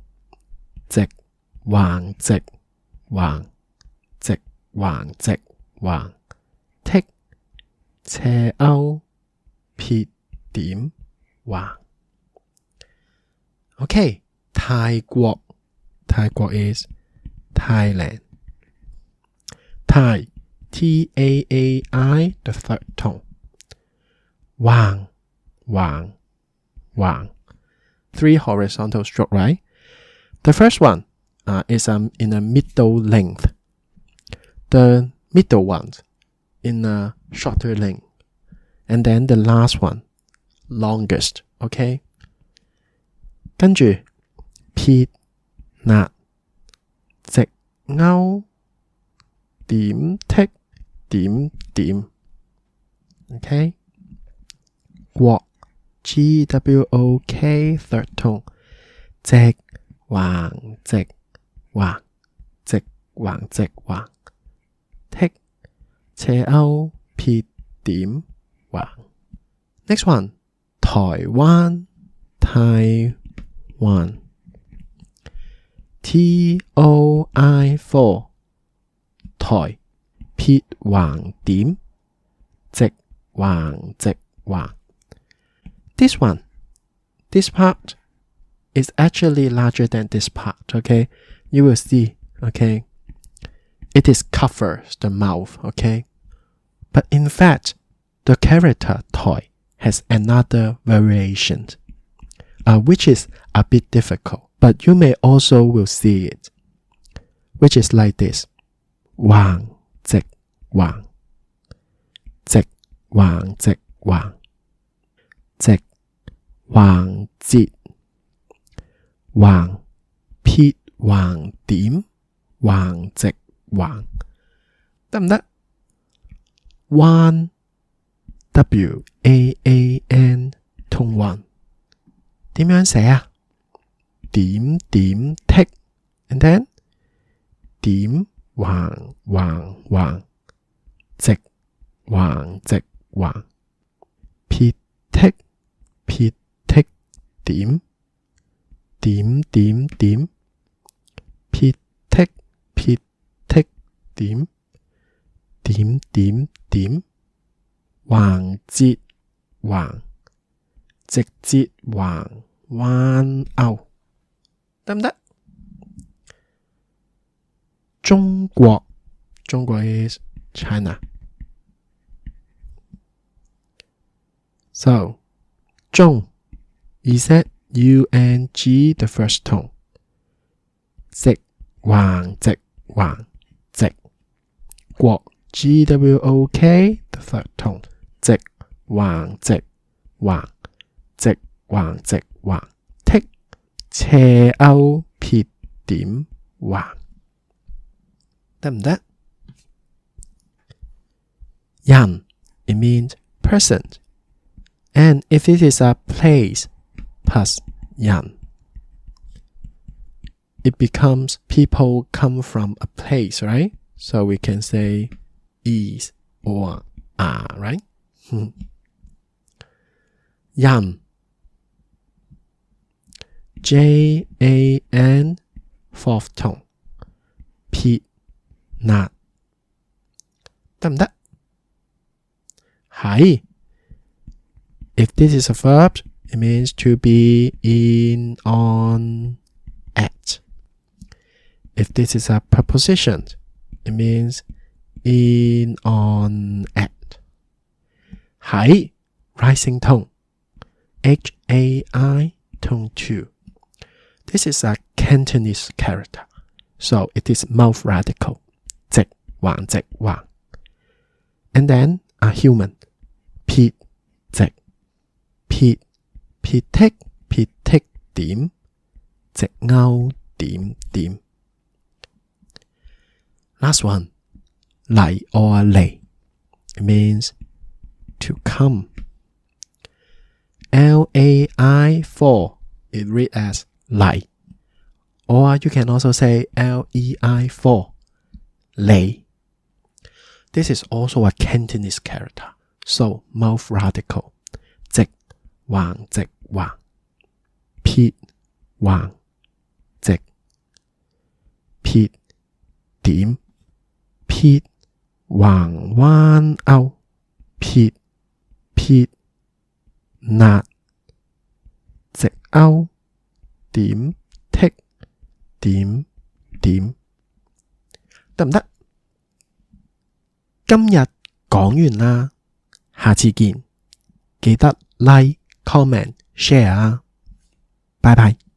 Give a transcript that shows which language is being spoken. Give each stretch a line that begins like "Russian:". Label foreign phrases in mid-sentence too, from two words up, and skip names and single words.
Cantonese: Zek Wang Zek Wang Zek Wang Zek Wang. Thích, 斜勾 P 點 Wang.
English: Okay, 泰國 is Thailand. Thai, T-A-A-I, the third tone.
Cantonese: Wang, Wang, Wang.
English: 3 horizontal stroke, right? The first one is in a middle length. The middle one in a shorter length. And then the last one, longest, okay?
Cantonese: 跟住撇捺直勾點剔點點 okay?
English: 國 G-W-O-K third tone.
Cantonese: 直橫直橫直橫直橫剔斜勾撇點橫
English: Next one, 台灣 Taiwan. T-O-I-4
Cantonese: 台撇橫點直橫直橫
English: This one, this part is actually larger than this part, okay? You will see, okay? It is covers the mouth, okay? But in fact, the character toy has another variation, which is a bit difficult, but you may also will see it, which is like this.
Cantonese: Wang, zek, wang. Zek, wang, zek, wang. Zek, wang, zit. Wang, 撇橫點橫直橫得唔得？彎 W-A-A-N 同橫點樣寫啊？點點剔
English: and then
Cantonese: 點橫橫橫直橫直橫撇剔撇剔點點點點撇剔撇剔點點點點橫折橫直折橫彎勾得唔得？
English: 中國 is China. So 中 is that U-N-G the first tone.
Cantonese: 直橫直橫直國 GWOK
English: the third tone
Cantonese: 直橫直橫直橫直橫剔斜勾撇點橫得唔得？
English: 人 it means person and if it is a place plus 人 it becomes people come from a place, right? So we can say is or are, right?
Cantonese: 人 JAN
English: fourth tone
Cantonese: 撇捺得唔得？
English: 係 If this is a verb, it means to be in, on, at. If this is a preposition, it means in, on, at. 係 rising tone HAI tone 2. This is a Cantonese character, so it is mouth radical
Cantonese: 直橫直橫
English: and then a human
Cantonese: 撇直撇撇剔撇剔點直勾點點
English: Last one 嚟 or 嚟 it means to come LAI 4 it read as 嚟 or you can also say LEI 4 嚟 This is also a Cantonese character, so mouth radical
Cantonese: 直橫直橫撇橫直撇點撇橫彎勾撇撇捺直勾點剔點點得唔得？今日講完啦，下次見，記得
English: like、comment、share
Cantonese: 啊，拜拜。